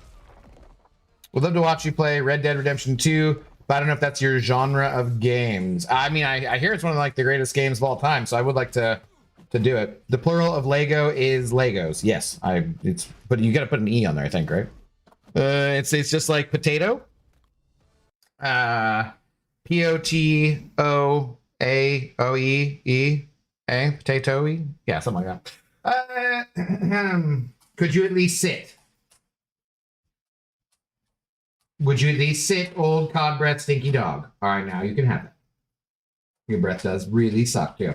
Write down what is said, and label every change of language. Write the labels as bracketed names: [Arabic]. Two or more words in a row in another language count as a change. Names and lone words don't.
[English] Would love to watch you play Red Dead Redemption 2, but I don't know if that's your genre of games. I mean, I hear it's one of like the greatest games of all time, so I would like to do it. The plural of Lego is Legos. Yes, but you got to put an E on there, I think, right? It's just like potato. P-O-T-O-A-O-E-E-A, potato-y? Yeah, something like that. Could you at least sit? Would you at least sit, old cod breath stinky dog? All right, now you can have it. Your breath does really suck, too.